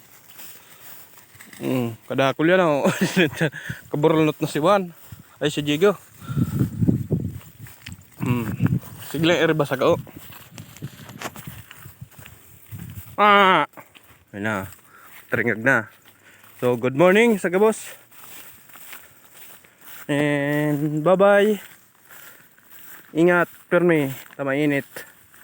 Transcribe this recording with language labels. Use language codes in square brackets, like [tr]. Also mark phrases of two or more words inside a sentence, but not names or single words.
[bik] Kadakol yan oh. Kaburulot na si Juan. Ay si Jigo. Sige lang iribas ako. Ayun na. Taringag na. So [en] good morning [bik] sa gabos. [en] And bye bye. [bik] Ingat, permi, tama init.